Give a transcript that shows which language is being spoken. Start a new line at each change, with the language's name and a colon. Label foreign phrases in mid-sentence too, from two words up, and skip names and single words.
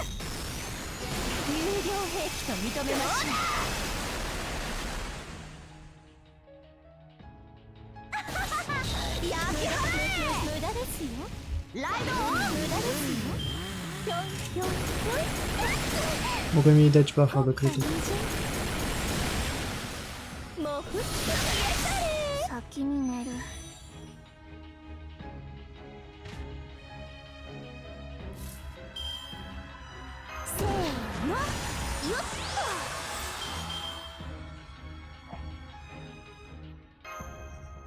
Japanese: 有料兵器と認めましょう。やめろ。無駄ですよ。ライドオン。無駄ですよ。ぴょんぴょんぴょん。
Polish: Mogę mi dać buffa do krytyki.
Japanese: もうふっと先に寝る。せーのよっと。